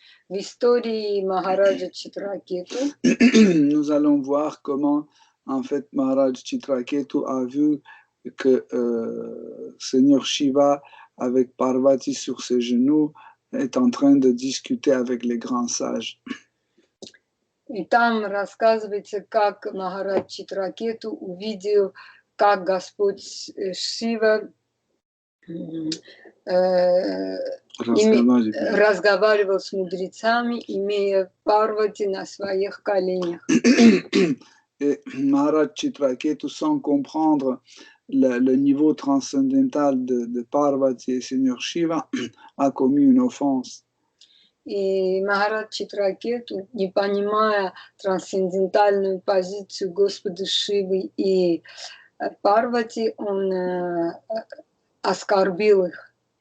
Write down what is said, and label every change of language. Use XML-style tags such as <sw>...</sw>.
<ru>в истории Махараджа Читракету</ru> <fr>nous allons voir comment en fait Maharaj Chitraketu a vu que Seigneur Shiva avec Parvati sur ses genoux est en train de discuter avec les grands sages.</fr> <ru>И там рассказывается, как Махарадж Читракету увидел, как Господь Шива разговаривал с мудрецами, имея Парвати на своих коленях.</ru> <fr>Et Maharaj Chitraketu, sans comprendre le niveau transcendantal de Parvati et Seigneur Shiva, a commis une offense.</fr> <ru>И Махарадж Читракету, не понимая трансцендентальную позицию Господа Шивы и Парвати, он оскорбил их.</ru>